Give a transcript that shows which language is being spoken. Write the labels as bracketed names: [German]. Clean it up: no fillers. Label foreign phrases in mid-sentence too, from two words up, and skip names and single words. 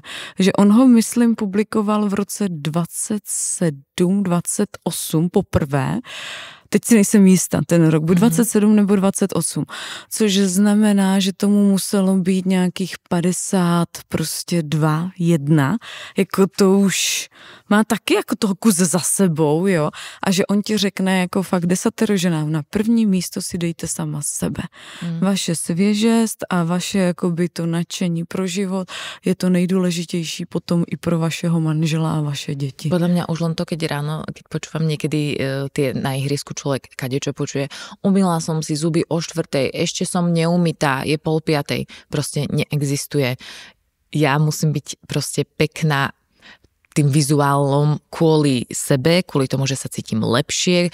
[Czech] Že on ho, myslím, publikoval v roce 27, 28 poprvé, teď si nejsem jistá ten rok, buď 27 nebo 28, což znamená, že tomu muselo být nějakých 50, prostě 2, 1, jako to už má taky jako toho kus za sebou, jo, a že on ti řekne jako fakt 10 ženám, na první místo si dejte sama sebe. Vaše svěžest a vaše jakoby to nadšení pro život je to nejdůležitější potom i pro vašeho manžela a vaše děti. [Slovak] Podľa mňa už len to, keď ráno, keď počúvam niekedy tie na ihrisku človek kadečo počuje, umyla som si zuby o 4:00, ešte som neumytá, je 4:30, proste neexistuje. Ja musím byť proste pekná tým vizuálom kvôli sebe, kvôli tomu, že sa cítim lepšie.